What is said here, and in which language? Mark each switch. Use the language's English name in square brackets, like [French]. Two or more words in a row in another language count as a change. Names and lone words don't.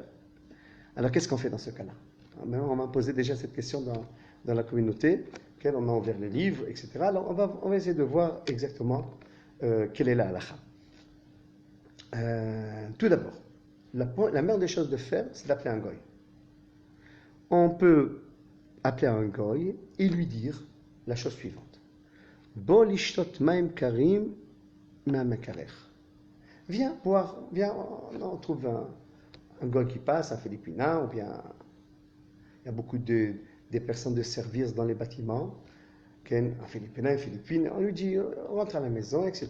[French] Alors, qu'est-ce qu'on fait dans ce cas-là? On m'a posé déjà cette question dans la communauté, on a ouvert les livres, etc. Alors on va essayer de voir exactement quelle est la halakha. Tout d'abord, la meilleure des choses de faire, c'est d'appeler un goy. On peut appeler un goy et lui dire la chose suivante. [Hebrew] בוא לשתות מים קרים מה מקרר. [French] Viens boire, on trouve un goy qui passe, un Philippin, ou bien il y a beaucoup des personnes de service dans les bâtiments, un Philippin, une Philippine, on lui dit rentre à la maison, etc.